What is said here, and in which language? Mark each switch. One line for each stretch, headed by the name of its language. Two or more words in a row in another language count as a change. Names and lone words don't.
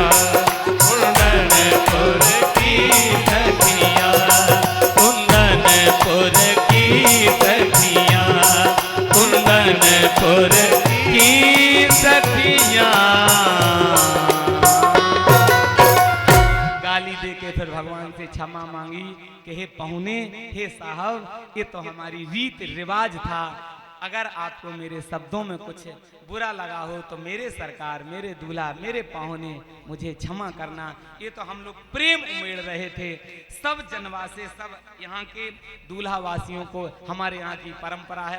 Hindi: कुंदनपुर की सखिया, कुंदनपुर की सखिया, कुंदनपुर की सखिया। गाली दे के फिर भगवान से क्षमा मांगी कि हे पहुने, हे साहब, ये तो हमारी रीत रिवाज था। अगर आपको मेरे शब्दों में कुछ बुरा लगा हो तो मेरे सरकार, मेरे दूल्हा, मेरे पाहुने मुझे क्षमा करना। ये तो हम लोग प्रेम उमेड़ रहे थे सब जनवासे, सब यहाँ के दूल्हा वासियों को, हमारे यहाँ की परंपरा है।